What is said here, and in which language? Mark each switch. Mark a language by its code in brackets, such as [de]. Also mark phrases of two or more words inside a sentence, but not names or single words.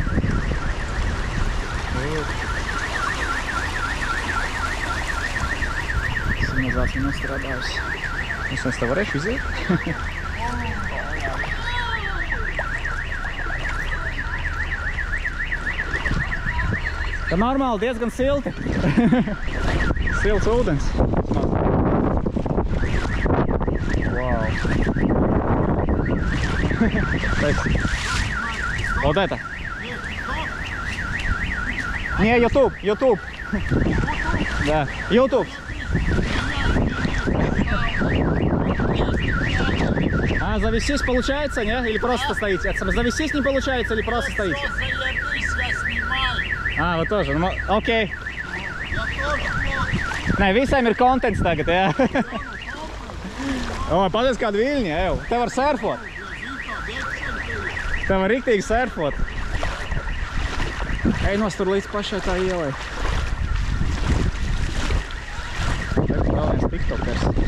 [lv] Signalizācija nestrādājusi. Es te varēšu iziet? Tā normāli diezgan silti. Silts ūdens. [en] Wow. [ru] Вот это. Не, YouTube. Да, YouTube. А завестись получается, не? Или просто стоите? Завестись не получается или просто стоите? Заебись, я снимаю. А, вы тоже? Ну, окей. Я тоже плохо. [lv] Nē, visiem ir kontents tagad, jā. O, paties kādu viļņu, ev. Te var surfot. Te var riktīgi surfot. Ej nostur līdz pašai tā ielai. Te ir vēl viens tiktokers.